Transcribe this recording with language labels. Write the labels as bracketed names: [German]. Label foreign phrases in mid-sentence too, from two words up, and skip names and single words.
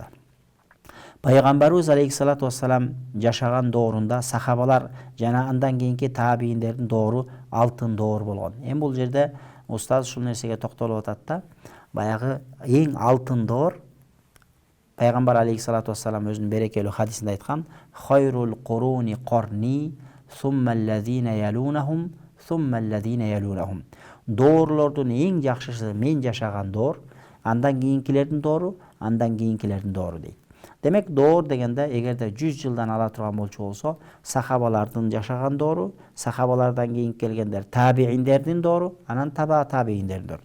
[Kyrgyz] Пайгамбарыбыз [Arabic] عليه الصلاة والسلام [Kyrgyz] жашаган доорунда сахабалар жана андан кийинки табииндердин доору алтын доор болгон. Эми бул жерде устаз ушул нерсеге токтолуп атат да, баягы эң алтын доор пайгамбар [Arabic] عليه الصلاة والسلام [Kyrgyz] өзүнүн берекелүү хадисинде айткан: [Arabic] "خير القرون قرني, ثم الذين يلونهم ثم الذين يلونهم." [Kyrgyz] Доорлордун эң жакшысы мен жашаган доор, андан кийинкилердин доору, андан кийинкилердин доору дейт. Демек, доор дегенде эгерде 100 жылдан ала турган болчу болсо, сахабалардын жашаган доору, сахабалардан кийин келгендер табииндердин доору, анан табииндердин доору.